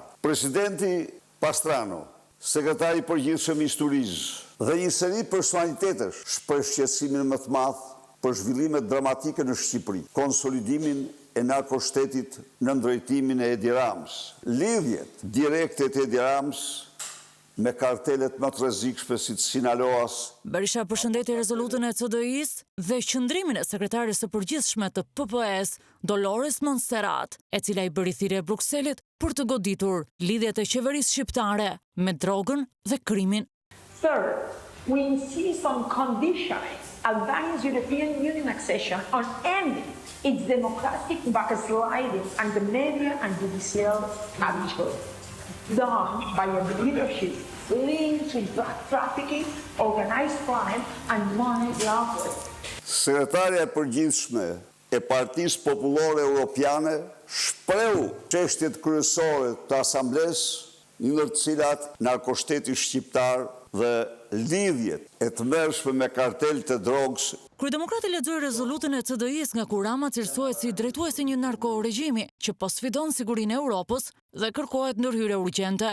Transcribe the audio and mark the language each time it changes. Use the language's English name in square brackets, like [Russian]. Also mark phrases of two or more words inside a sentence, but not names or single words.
[Albanian] Presidenti Pastrano, sekretari i përgjithshëm i Turizmit dhe një seri personalitetesh shpreh shqetësimin më të madh për zhvillimet dramatike në Shqipëri, konsolidimin e narkoshtetit në drejtimin e Edi Ramës, lidhjet direkte të Edi Ramës me kartelet më të rrezikshme si Sinaloas. Berisha përshëndeti rezolutën e CDI-s dhe qëndrimin e sekretares së përgjithshme të PPS, Dolores Montserrat, e cila i bëri thirrje Brukselit për të goditur lidhjet e qeverisë shqiptare me drogën dhe krimin. [English] Third, we insist on conditioning Albania's European Union accession on ending its democratic backsliding and the media and judicial habitude, done by a leadership linked to drug trafficking, organized crime and money laundering. [Albanian] Sekretarja e përgjithshme e Partisë Popullore Europiane shprehu çështjet kryesore të asamblesë, ndër të cilat narkoshteti shqiptar dhe lidhjet e tmerrshme me kartel të drogës. Kryedemokrati lexoi rezolutën e CDI-s nga ku Rama cilësohet si drejtuesi një narkoregjimi që po sfidon sigurinë e Europës dhe kërkohet ndërhyrje urgjente.